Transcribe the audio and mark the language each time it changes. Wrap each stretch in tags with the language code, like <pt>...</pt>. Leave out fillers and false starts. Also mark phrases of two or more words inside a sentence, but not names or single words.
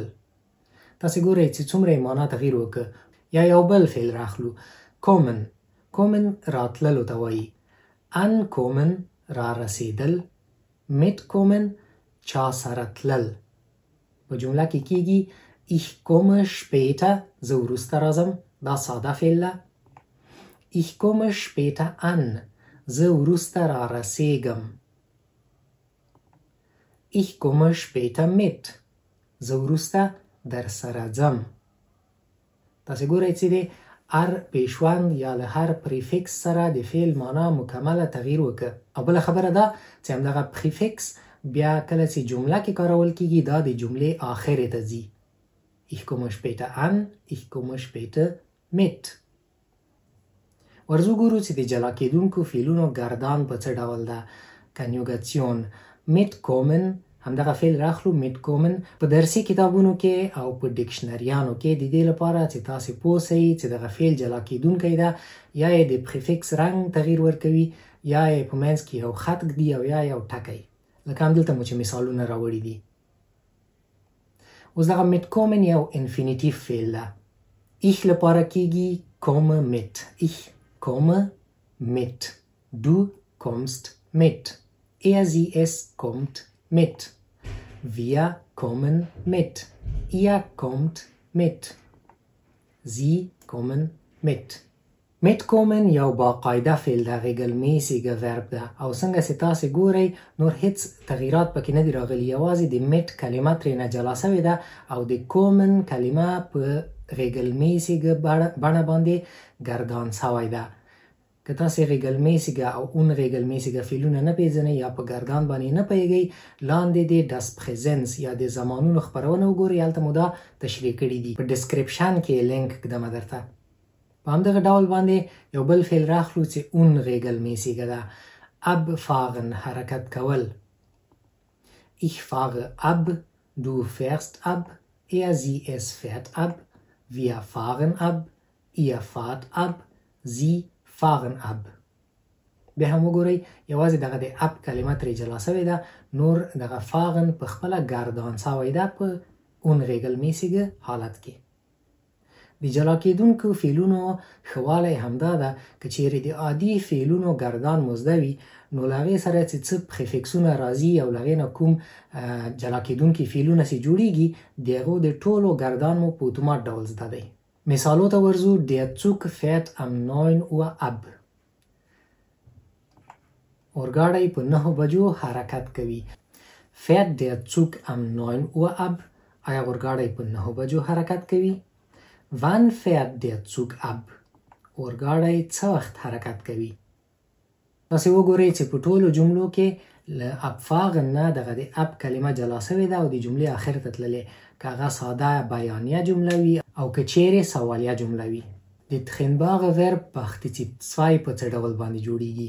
<ps>تاسو ګورئ چې څومره معنا تغییر وکړ. یا یو بل فعل راخلو. کومن راتللو ته وایي. ankommen را رسیدل، mitkommen چا سره تلل. په جمله کې کېږي</ps> <de>ich komme später،</de> <ps>زه وروسته راځم. دا ساده فعل ده.</ps> <de>ich komme später an،</de> <ps>زه وروسته را رسیږم.</ps> <de>ich komme später mit،</de> <ps>زه وروسته در سره ځم. تاسو ګورئ چې دی هر پیشوند یا له هر پریفکس سره د فعل معنا مکمله تغییر وکړه. او بله خبره ده چې همدغه پریفکس بیا کله چې جمله کې کارول کیږي دا د جملې آخر ته ځي.</ps> <de>ich komme später an، ich komme später mit.</de> <ps>ورځو ګورو چې د جلا کېدونکو فعلونو ګردان په څه ډول ده. کنیوګاسیون. mitkommen همدغه فعل راخلو. mitkommen په درسي کتابونو کې او په ډکشنریانو کې د دې لپاره چې تاسو پوه شئ چې دغه فعل جلا کېدونکی ده، یا یې د پریفکس رنګ تغییر ورکوي، یا یې په منځ کې یو خط ږدي او یا یو ټکی. لکه همدلته مو چې مثالونه راوړي دي. اوس دغه mitkommen یو انفینیټیو فعل ده. ich لپاره کېږي</ps> <de>komme mit. ich komme mit، du kommst mit، sie es kommt mit، wir kommen mit، ihr kommt mit، sie kommen mit.</de> <ps>mitkommen یو باقاعده فعل ده،</ps> <de>regelmäßige verb</de> <ps>ده. او څنګه چې تاسو ګورئ نور هیڅ تغییرات پکې نه دي راغلي، یوازې د mit کلمه ترې نه جلا شوې ده او د kommen کلمه په regelmäßige بڼه باندې ګردان شوی ده. که تاسو regelmäßige او unregelmäßige فعلونه نه پیژنئ یا په ګردان باندې نه پوهیږئ، لاندې د</ps> <de>das Präsens</de> <ps>یا د زمانونو خپرونه وګورئ، هلته مو دا تشریح کړي دي. په ډسکریپشن کې لینک ږدم درته. په همدغه ډول باندې یو بل فعل راخلو چې unregelmäßige ده. abfahren حرکت کول.</ps> <de>ich fahre ab، du fährst ab، sie es fährt ab، wir fahren ab، ihr fahrt ab، sie fahren ab.</de> <ps>بیا هم وګورئ یوازې دغه د اب کلمه ترې جلا شوې ده، نور دغه فاغن په خپله ګردان شوی ده په unregelmäßige حالت کې. د جلا کېدونکو فعلونو ښه والی همدا ده که چیرې د عادي فعلونو ګردان مزده وي نو له هغې سره چې څه پریفکسونه راځي او له هغې نه کوم جلا کېدونکي فعلونه چې جوړیږي د هغو د ټولو ګردان مو په اتومات ډول زده دی. مثالو ته ورځو.</ps> <de>der Zug fährt am 9 Uhr ab،</de> <ps>اورګاډی په 9 بجو حرکت کوي.</ps> <de>fährt der Zug am 9 Uhr ab،</de> <ps>آیا اورګاډی په 9 بجو حرکت کوي؟</ps> <de>wann fährt der Zug ab،</de> <ps>اورګاډی څه وخت حرکت کوي؟ تاسې وګورئ چې په ټولو جملو کې له ابفاغن نه دغه د اب کلمه جلا سوې ده او د جملې آخر ته تللې، که هغه ساده بیانیه جمله وي او که چیرې سوالیه جمله وي. د</ps> <de>trennbares Verb</de> <ps>پارتیسیپ 2 په څه ډول باندې جوړیږي؟</ps>